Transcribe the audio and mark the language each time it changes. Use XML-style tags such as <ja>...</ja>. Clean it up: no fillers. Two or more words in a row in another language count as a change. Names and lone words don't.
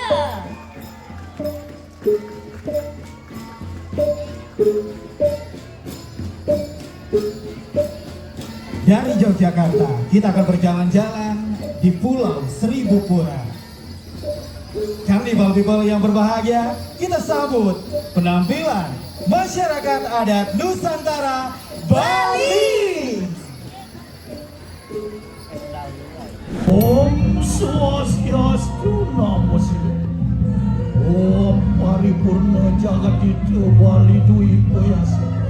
<id>Dari Yogyakarta, kita akan berjalan-jalan di Pulau Seribu Pura. Carnival People yang berbahagia, kita sambut penampilan masyarakat adat Nusantara Bali.</id> <sa>Om Swastiastu Namo Buddhaya. Om Paripurna Jagat Itu Bali Dwi Payasa.</sa>